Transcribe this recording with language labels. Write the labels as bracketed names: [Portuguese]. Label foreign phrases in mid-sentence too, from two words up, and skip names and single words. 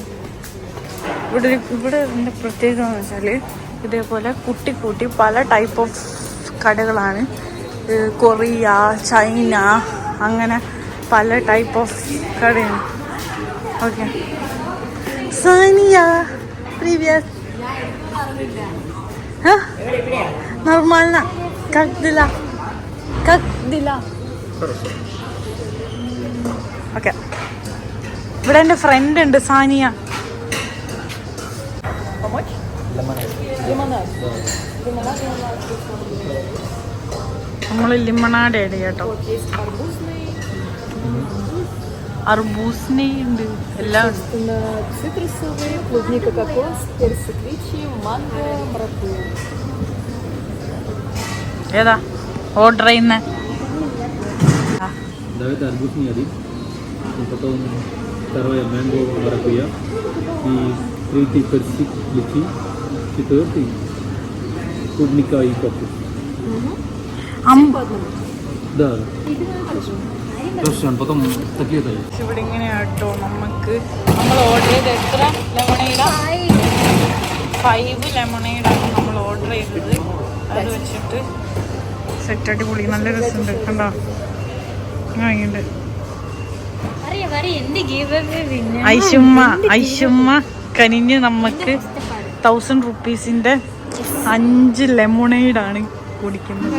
[Malayalam] ഇവിടെ ഇതിൻ്റെ പ്രത്യേകത എന്ന് വെച്ചാൽ ഇതേപോലെ കുട്ടി പല [English] type of [Malayalam] കടകളാണ്. കൊറിയ, ചൈന, അങ്ങനെ പല [English] type of [Malayalam] കടയാണ്. ഓക്കെ, സാനിയ привет. [Russian] Нормально. Как дела? [Malayalam] ഓക്കെ, ഇവിടെ എൻ്റെ ഫ്രണ്ട് ഉണ്ട് സാനിയ. നമ്മൾ ലിമണാഡ് ആഡ് കേട്ടോ. അർബൂസിനെ ഉണ്ട് എല്ലാം. ഏതാ ഓർഡർ ചെയ്യുന്ന? [Russian] арбуз не один, потом второе манго маракуйя и третий персик личи, четвертый клубника и кокос. Да. Потом такие дают. [Malayalam] ഇവിടെ ഇങ്ങനെയാട്ടോ നമ്മൾ ഓർഡർ ചെയ്ത് എത്ര ലെമണേഡാ? 5 ലെമണേഡാണ് നമ്മൾ ഓർഡർ ചെയ്തത്. അത് വെച്ചിട്ട് സെറ്റ് അടിപൊളി നല്ല രസമുണ്ട്. കണ്ടോ വാങ്ങിണ്ട്. ഐഷുമ്മ കനിഞ്ഞ് നമുക്ക് 1000 റുപ്പീസിന്റെ 5 ലെമണേഡാണ് കുടിക്കുന്നത്.